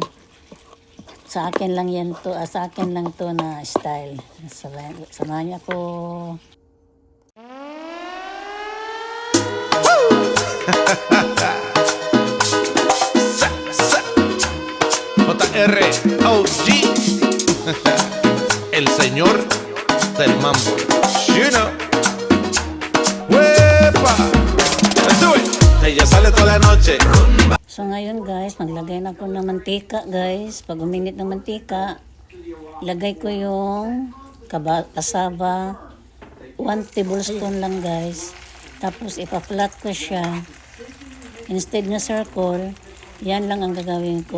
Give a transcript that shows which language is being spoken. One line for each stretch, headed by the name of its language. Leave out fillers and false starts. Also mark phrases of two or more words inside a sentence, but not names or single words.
Filipino: Sa akin lang yan to. Sa akin lang to na style. Samahan niyo ako. JROG,
Spanish: el señor del mambo.
English: You know. ¡Wepa! Let's do it.
Spanish: Ella sale toda la noche.
Filipino: So ngayon guys, maglagay na ako ng mantika guys. Pag uminit ng mantika, ilagay ko yung kasaba. 1 tablespoon lang guys. Tapos ipa-flat ko siya. Instead na circle, yan lang ang gagawin ko.